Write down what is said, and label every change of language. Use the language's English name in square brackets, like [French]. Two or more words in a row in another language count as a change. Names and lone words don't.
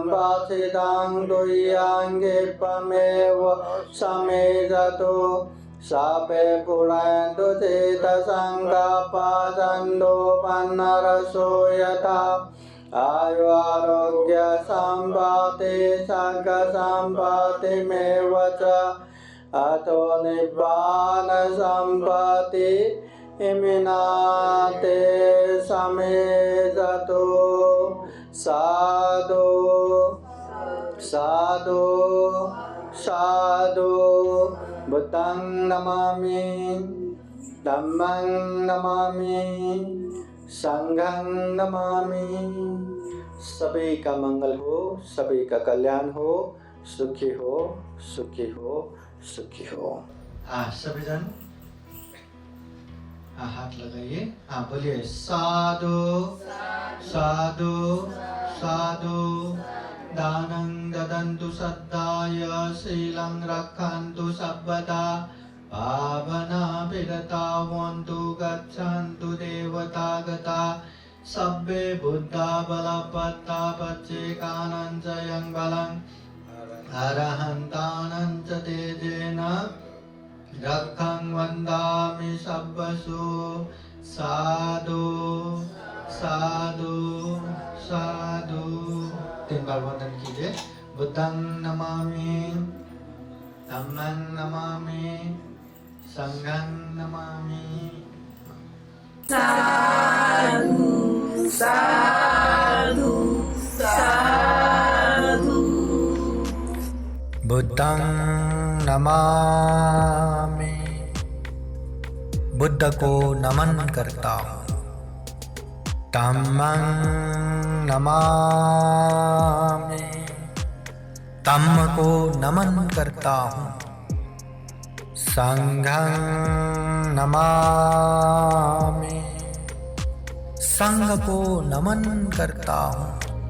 [Pali] वाचिदं दुय्याङ्गिपमेव समेजतु सापे पुरान्तु चेतसङ्गापादन्दो पन्नरसो यथा आयु आरोग्य सम्पत्ति सर्गसम्पत्तिमेव च अतो निब्बान सम्पत्ति इमिनाते समेजतु साधु साधु साधु बुद्धं नमामि धम्मं नमामि संघं नमामि। [Hindi] सभी का मंगल हो, सभी का कल्याण हो, सुखी हो, सुखी हो, सुखी हो। सभी जन हाथ लगाइए। बोलिए [Pali] साधु साधु साधु। दानं ददन्तु सद्दाय शीलं रक्षन्तु सर्वदा भावना विरता वन्तु गच्छन्तु देवतागता सब्बे बुद्धा बलपत्ता पच्चेकानं च यं बलं अरहन्तानं च तेजेन रक्षं वन्दामि सब्बसु। साधु साधु साधु। [Hindi] 3 बार वंदन कीजिए। [Pali] बुद्धं नमामि, धम्मं नमामि, संघं नमामि। साधु साधु साधु। बुद्धं नमामि, [Hindi] बुद्ध को नमन करता हूँ। [Pali] धम्मं नमामि, [Hindi] धम्म को नमन करता हूँ। [Pali] संघं नमामि, [Hindi] संघ को नमन करता हूँ।